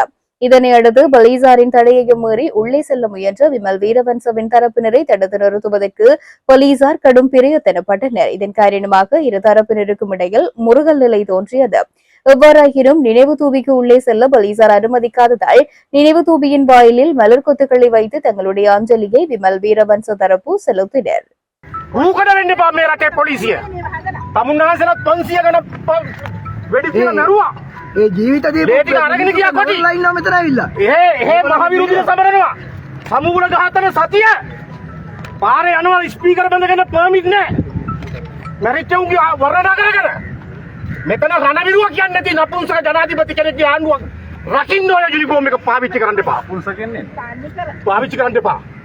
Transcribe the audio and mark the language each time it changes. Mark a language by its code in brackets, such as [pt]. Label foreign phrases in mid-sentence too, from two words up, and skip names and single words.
[ta] இதனை அடுத்து போலீசாரின் தடையையும் மீறி உள்ளே செல்ல முயன்ற விமல் வீரவன்சவின் தரப்பினரை தடுத்து நிறுத்துவதற்கு போலீசார் கடும் பிரயத்தனப்பட்டனர். இதன் காரணமாக இரு தரப்பினருக்கும் இடையில் முறுகல் நிலை தோன்றியது. எவ்வாறாயினும் நினைவு தூபிக்கு உள்ளே செல்ல போலீசார் அனுமதிக்காததால் நினைவு தூபியின் வாயிலில் மலர் கொத்துக்களை வைத்து தங்களுடைய அஞ்சலியை விமல் வீரவன்ச தரப்பு செலுத்தினர். [si] ඒ ජීවිත දීපු අරගෙන ගියා කොටි ලයින් මෙතන ඇවිල්ලා ඒ මහ විරෝධීව සමරනවා සමුගුණ ඝාතන සතිය පාරේ යනවා ස්පීකර් බඳගෙන පර්මිට් නැහැ මැරිච්ච උන්ගේ වරණා කරගෙන මෙතන රණවිරුවා කියන්නේ නැති නපුංසක ජනාධිපති කෙනෙක්ගේ ආණ්ඩුවක් රකින්න ඔය යුනිෆෝම් එක පාවිච්චි කරන්න එපා පුංස කියන්නේ පාවිච්චි කරන්න එපා